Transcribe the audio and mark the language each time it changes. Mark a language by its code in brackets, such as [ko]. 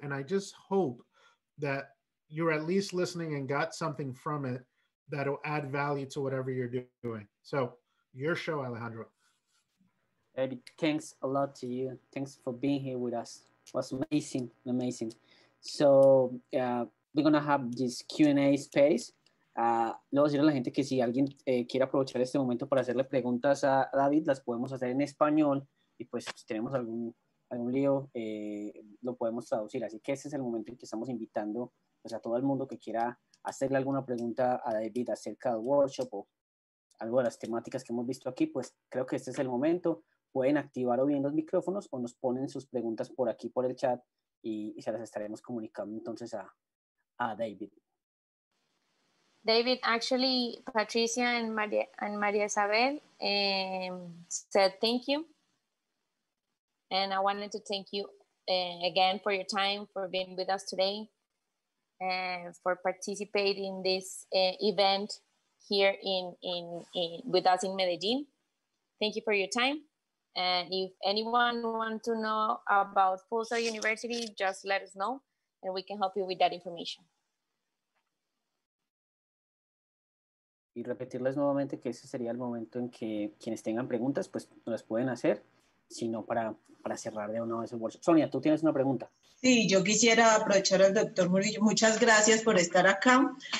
[en] And I just hope that you're at least listening and got something from it that'll add value to whatever you're doing. So your show, Alejandro. Thanks a lot to you. Thanks for being here with us. It was amazing. So we're gonna have this Q&A space. [es] Luego decirle a la gente que si alguien quiere aprovechar este momento para hacerle preguntas a David, las podemos hacer en español y pues si tenemos algún lío, lo podemos traducir. Así que este es el momento en que estamos invitando pues, a todo el mundo que quiera hacerle alguna pregunta a David acerca del workshop o algo de las temáticas que hemos visto aquí, pues creo que este es el momento. Pueden activar o bien los micrófonos o nos ponen sus preguntas por aquí, por el chat, y se las estaremos comunicando entonces a David. [en] David, actually, Patricia and Maria Isabel said thank you. And I wanted to thank you again for your time, for being with us today, and for participating in this event here with us in Medellin. Thank you for your time. And if anyone wants to know about Full Sail University, just let us know and we can help you with that information. [es] Y repetirles nuevamente que ese sería el momento en que quienes tengan preguntas, pues las pueden hacer, sino para cerrar de una vez el workshop. Sonia, tú tienes una pregunta. Sí, yo quisiera aprovechar al doctor Morrillo. Muchas gracias por estar acá.